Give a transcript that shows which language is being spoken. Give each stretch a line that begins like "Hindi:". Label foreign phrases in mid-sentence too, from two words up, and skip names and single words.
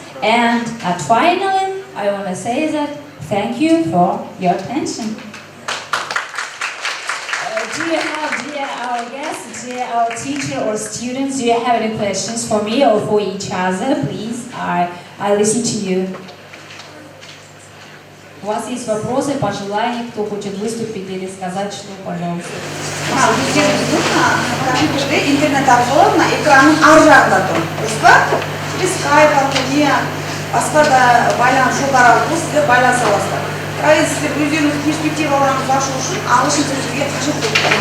English: And finally, I want to say that thank you for your attention. Dear our guests, dear our teacher or students, do you have any questions for me or for each other? Please, I listen to you.
Russian: У вас есть вопросы, пожелания, кто хочет выступить или сказать, что, пожалуйста.
Kazakh: Интернет арқылы мына экранның ар жағында тұр. Дұрыс па?
Russian: Через скайп
Kazakh: арқылы не басқа да байланыс жолдары арқылы сіздер байланыса аласыздар. Бірақ сіздер өздеріңіздің перспективаларыңызды ашу үшін ағылшын тілі қажет болып тұр.